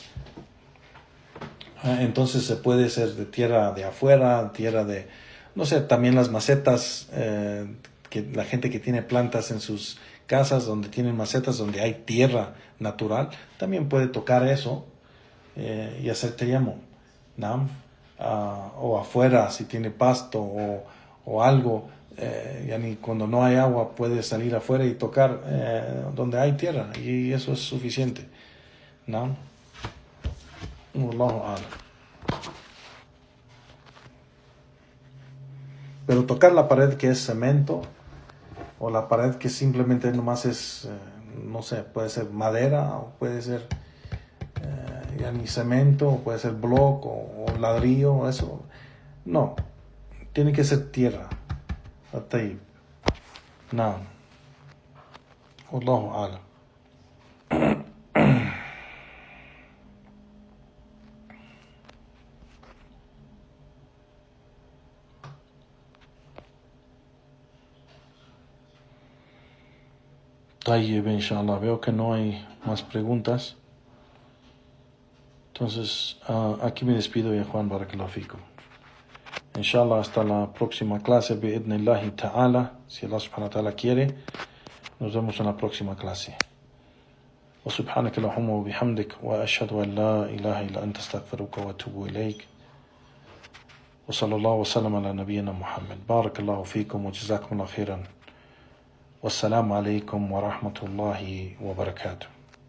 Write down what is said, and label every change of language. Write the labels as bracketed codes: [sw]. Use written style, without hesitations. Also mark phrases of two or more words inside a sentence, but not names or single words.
[es] Entonces se puede ser de tierra de afuera, tierra de, no sé, también las macetas, que la gente que tiene plantas en sus casas, donde tienen macetas, donde hay tierra natural, también puede tocar eso y hacer tayammum, ¿no? O afuera, si tiene pasto o algo, yani cuando no hay agua puede salir afuera y tocar donde hay tierra, y eso es suficiente, ¿no? [ar] والله أعلم. [es] Pero tocar la pared que es cemento, o la pared que simplemente nomás es, no sé, puede ser madera, o puede ser yani cemento, o puede ser block o ladrillo, eso no, tiene que ser tierra. [ar] Tayyib. No. والله أعلم. طيب، إن شاء الله. [es] Veo que no hay más preguntas. Entonces, aquí me despido, ya Juan, [ar] بارك الله فيكم. Inshallah, [es] hasta la próxima clase, [ar] بإذن الله تعالى. [es] Si Allah [ar] سبحانه وتعالى [es] quiere, nos vemos en la próxima clase. [ar] وسبحانك اللهم وبحمدك، وأشهد أن لا إله إلا أنت أستغفرك وأتوب إليك. وصلى الله وسلم على نبينا محمد. بارك الله فيكم وجزاكم الله خيرا. والسلام عليكم ورحمة الله وبركاته.